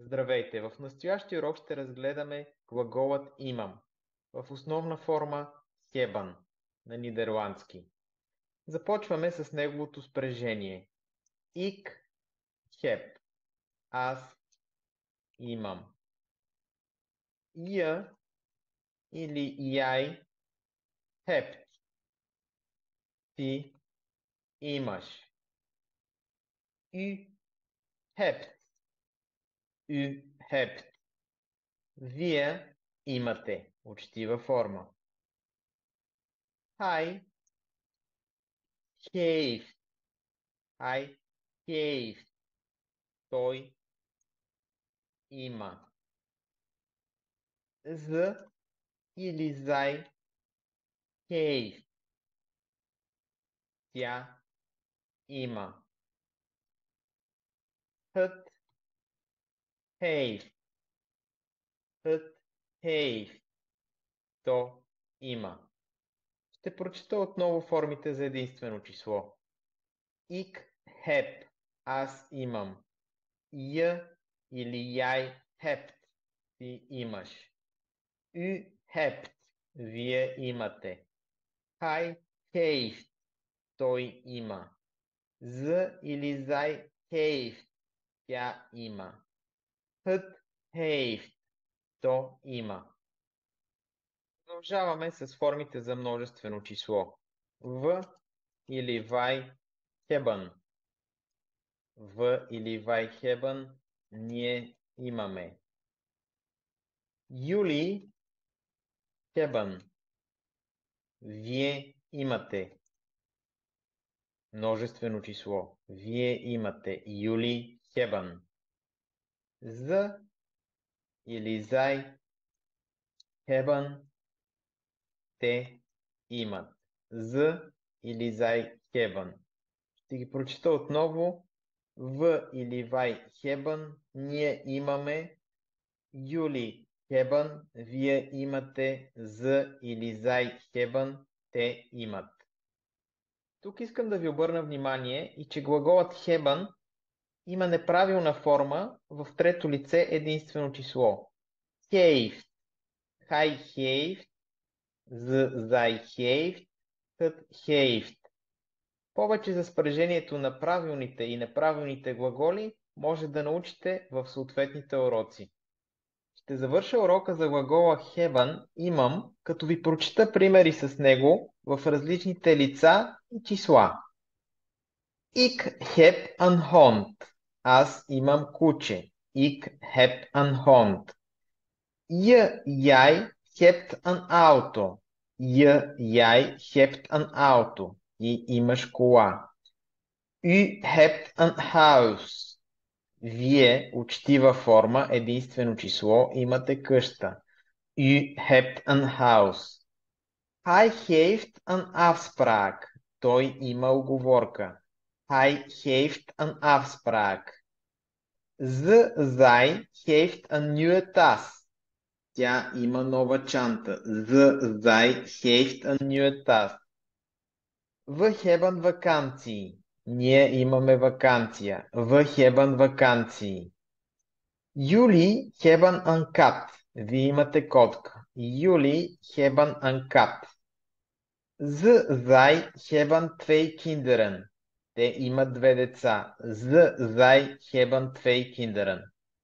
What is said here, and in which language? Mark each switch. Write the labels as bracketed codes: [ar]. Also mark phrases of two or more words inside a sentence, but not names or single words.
[bg] Здравейте! В настоящия урок ще разгледаме глаголът имам в основна форма hebben на нидерландски. Започваме с неговото спряжение. [nl] Ik heb. [bg] Аз имам. [nl] Je или jij hebt. [bg] Ти имаш. [nl] U hebt. U hebt. [bg] Вие имате. Учтива форма. [nl] Hij heeft. Hij heeft. [bg] Той има. [nl] З или zij heeft. [bg] Тя има. [nl] Het heeft. Het heeft. [bg] То има. Ще прочета отново формите за единствено число. [nl] Ik heb. [bg] Аз имам. [nl] Je или jij hebt. [bg] Ти имаш. [nl] U hebt. [bg] Вие имате. [nl] Hij heeft. [bg] Той има. З или [nl] zij heeft. [bg] Тя има. [nl] Het heeft. [bg] То има. Продължаваме с формите за множествено число. [nl] В или wij hebben. В или wij hebben [bg] ние имаме. [nl] Jullie hebben. [bg] Вие имате. Множествено число. Вие имате. [nl] Jullie hebben. З или zij hebben. [bg] Те имат. З или [nl] zij hebben. [bg] Ще ги прочета отново. В или [nl] wij hebben. [bg] Ние имаме. [nl] Jullie hebben. [bg] Вие имате. З или [nl] zij hebben. [bg] Те имат. Тук искам да ви обърна внимание и че глаголът hebben има неправилна форма в трето лице единствено число. [nl] Heeft. Hij heeft. Zij heeft. Het heeft. [bg] Повече за спряжението на правилните и неправилните глаголи може да научите в съответните уроци. Ще завърша урока за глагола hebben, имам, като ви прочета примери с него в различните лица и числа. [nl] Ik heb een hond. [bg] Аз имам куче. [nl] Ik heb een hond. Jij hebt een auto. Jij hebt een auto. [bg] Ти имаш кола. [nl] U hebt een huis. [bg] Вие, учтива форма, единствено число, имате къща. [nl] U hebt een huis. Hij heeft een afspraak. [bg] Той има уговорка. [nl] Hij heeft een afspraak. Zij heeft een nieuwe tas. [bg] Тя има нова чанта. [nl] Zij heeft een nieuwe tas. We hebben vakantie. [bg] Ние имаме вакансия. [nl] We hebben vakantie. Jullie hebben een kat. [bg] Вие имате котка. [nl] Jullie hebben een kat. Zij hebben twee kinderen. [bg] Те имат две деца. [nl] Zij hebben twee kinderen.